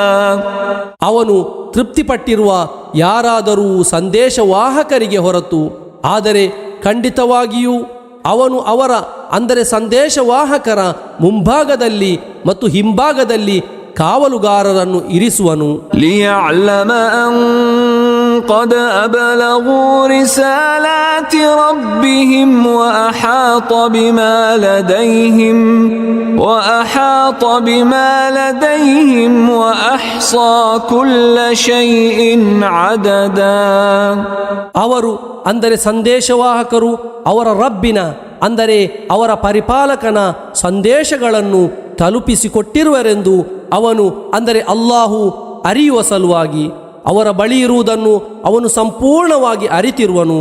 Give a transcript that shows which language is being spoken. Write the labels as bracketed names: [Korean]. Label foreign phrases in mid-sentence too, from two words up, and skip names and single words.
[Kannada] ಅವನು ತೃಪ್ತಿಪಟ್ಟಿರುವ ಯಾರಾದರೂ ಸಂದೇಶವಾಹಕರಿಗೆ ಹೊರತು, ಆದರೆ ಖಂಡಿತವಾಗಿಯೂ ಅವನು ಅವರ ಅಂದರೆ ಸಂದೇಶವಾಹಕರ ಮುಂಭಾಗದಲ್ಲಿ ಮತ್ತು ಹಿಂಭಾಗದಲ್ಲಿ ಕಾವಲುಗಾರರನ್ನು ಇರಿಸುವನು. [Arabic] ليعلم أن قد أبلغوا رسالات ربهم وأحاط بما لديهم وأحصى كل شيء عددا. [Kannada] ಅವರು ಅಂದರೆ ಸಂದೇಶವಾಹಕರು ಅವರ ರಬ್ಬಿನ ಅಂದರೆ ಅವರ ಪರಿಪಾಲಕನ ಸಂದೇಶಗಳನ್ನು ತಲುಪಿಸಿಕೊಟ್ಟಿರುವರೆಂದು ಅವನು ಅಂದರೆ ಅಲ್ಲಾಹು ಅರಿಯುವ ಸಲುವಾಗಿ ಅವರ ಬಳಿ ಇರುವುದನ್ನು ಅವನು ಸಂಪೂರ್ಣವಾಗಿ ಅರಿತಿರುವನು.